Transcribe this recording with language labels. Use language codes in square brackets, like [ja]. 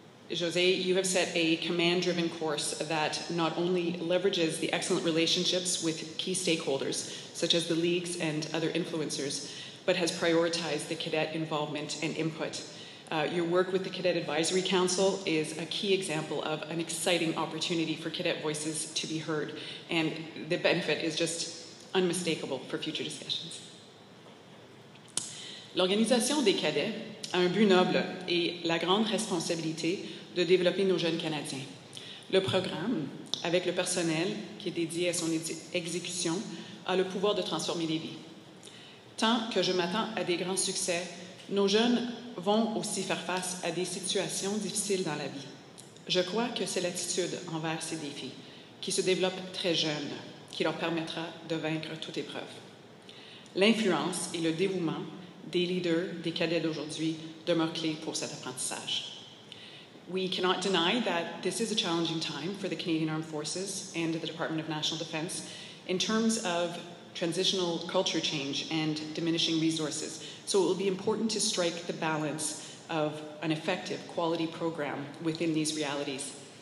[en] Josée, you have set a command-driven course that not only leverages the excellent relationships with key stakeholders, such as the leagues and other influencers, but has prioritized the cadet involvement and input. Your work with the Cadet Advisory Council is a key example of an exciting opportunity for cadet voices to be heard, and the benefit is just unmistakable for future discussions. [fr] L'organisation des cadets a un but noble et la grande responsabilité de développer nos jeunes Canadiens. Le programme, avec le personnel qui est dédié à son exécution, a le pouvoir de transformer des vies. Tant que je m'attends à des grands succès, nos jeunes vont aussi faire face à des situations difficiles dans la vie. Je crois que c'est l'attitude envers ces défis qui se développe très jeune qui leur permettra de vaincre toute épreuve. L'influence et le dévouement des leaders, des cadets d'aujourd'hui demeurent clés pour cet apprentissage. [en] We cannot deny that this is a challenging time for the Canadian Armed Forces and the Department of National Defence in terms of transitional culture change and diminishing resources. So it will be important to strike the balance of an effective quality program within these realities.